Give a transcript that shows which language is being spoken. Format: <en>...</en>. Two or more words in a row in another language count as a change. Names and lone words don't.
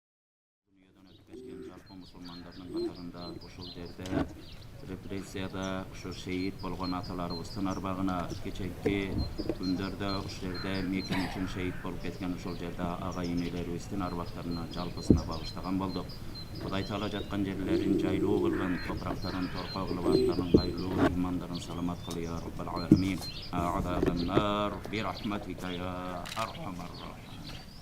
<ky>Репрессияда ушу шейит болгон аталарыбыздын арбагына кечээки күндөрдө ушул жерде мекен үчүн шейит болуп кеткен ушул жерде агайын энелерибиздин арбактарына жалпысына багыштаган болдук. Кудай таала жаткан жерлерин жайлуу кылгын, топурактарын торко кылып, аттарын кайрылуу, имандарын саламат кыл</ky> <ar>يا رب العالمين. ادابنار برحمتك يا أرحم رحيم.</ar>